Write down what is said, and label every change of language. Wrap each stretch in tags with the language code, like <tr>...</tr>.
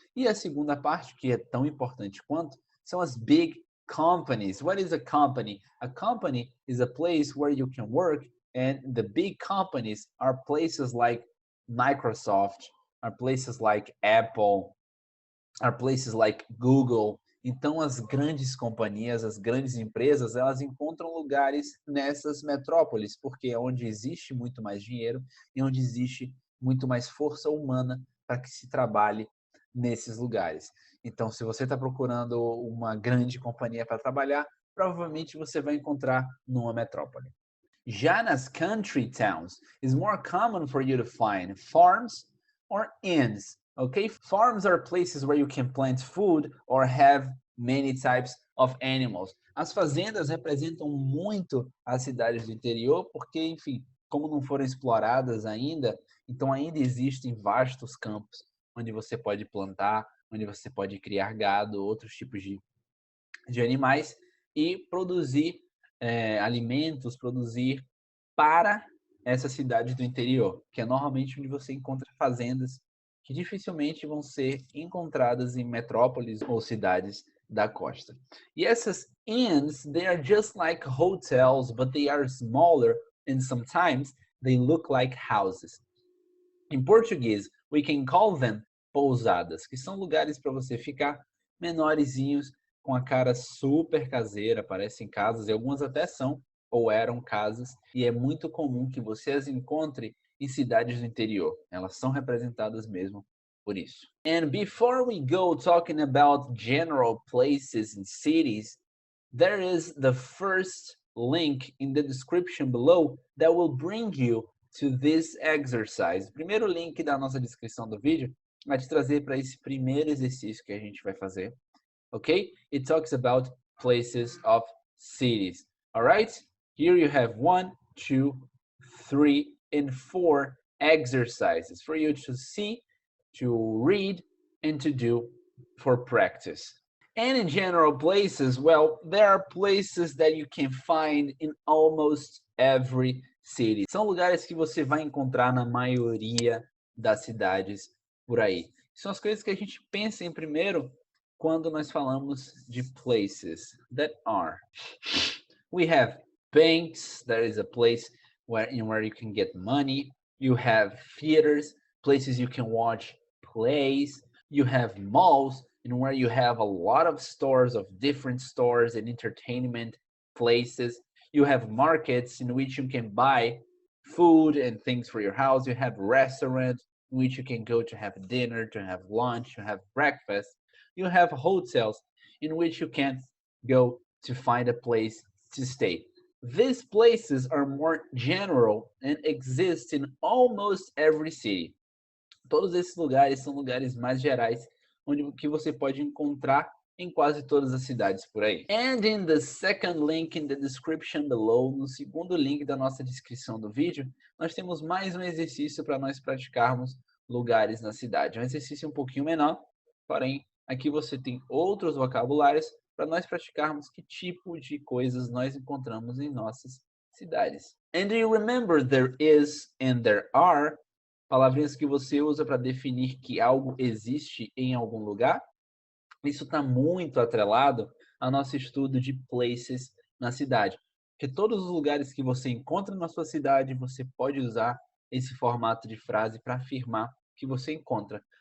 <pt>E a segunda parte, que é tão importante quanto, são as big companies.</pt> <en>What is a company? A company is a place where you can work, and the big companies are places like Microsoft, are places like Apple, are places like Google.</en> <pt>Então, as grandes companhias, as grandes empresas, elas encontram lugares nessas metrópoles, porque é onde existe muito mais dinheiro e onde existe muito mais força humana para que se trabalhe nesses lugares. Então, se você está procurando uma grande companhia para trabalhar, provavelmente você vai encontrar numa metrópole. Já nas</pt> <en>country towns, it's more common for you to find farms or inns. Okay, farms are places where you can plant food or have many types of animals.</en> <pt>As fazendas representam muito as cidades do interior, porque, enfim, como não foram exploradas ainda, então ainda existem vastos campos onde você pode plantar, onde você pode criar gado, outros tipos de animais e produzir alimentos, produzir para essa cidade do interior, que é normalmente onde você encontra fazendas que dificilmente vão ser encontradas em metrópoles ou cidades da costa. E essas</pt> <en>inns, they are just like hotels, but they are smaller and sometimes they look like houses.</en> <pt>Em português,</pt> <en>we can call them</en> <pt>pousadas, que são lugares para você ficar menorzinhos, com a cara super caseira, parecem casas, e algumas até são ou eram casas, e é muito comum que você as encontre em cidades do interior. Elas são representadas mesmo por isso.</pt> <en>And before we go talking about general places and cities, there is the first link in the description below that will bring you to this exercise.</en> <pt>O primeiro link da nossa descrição do vídeo vai te trazer para esse primeiro exercício que a gente vai fazer.</pt> <en>Okay? It talks about places of cities. All right? Here you have 1, 2, 3, and 4 exercises for you to see, to read, and to do for practice. And in general places, well, there are places that you can find in almost every city.</en> <pt>São lugares que você vai encontrar na maioria das cidades por aí. São as coisas que a gente pensa em primeiro quando nós falamos de</pt> <en>places that are. We have banks, there is a place where you can get money. You have theaters, places you can watch plays. You have malls, and where you have a lot of stores of different stores and entertainment places. You have markets in which you can buy food and things for your house. You have restaurants in which you can go to have dinner, to have lunch, to have breakfast. You have hotels in which you can go to find a place to stay. These places are more general and exist in almost every city.</en> <pt>Todos esses lugares são lugares mais gerais, onde que você pode encontrar em quase todas as cidades por aí.</pt> <en>And in the second link in the description below,</en> <pt>no segundo link da nossa descrição do vídeo, nós temos mais um exercício para nós praticarmos lugares na cidade. É um exercício um pouquinho menor, porém aqui você tem outros vocabulários para nós praticarmos que tipo de coisas nós encontramos em nossas cidades.</pt> <en>And do you remember there is and there are?</en> <pt>Palavrinhas que você usa para definir que algo existe em algum lugar. Isso está muito atrelado ao nosso estudo de places na cidade. Porque todos os lugares que você encontra na sua cidade, você pode usar esse formato de frase para afirmar que você encontra.</pt>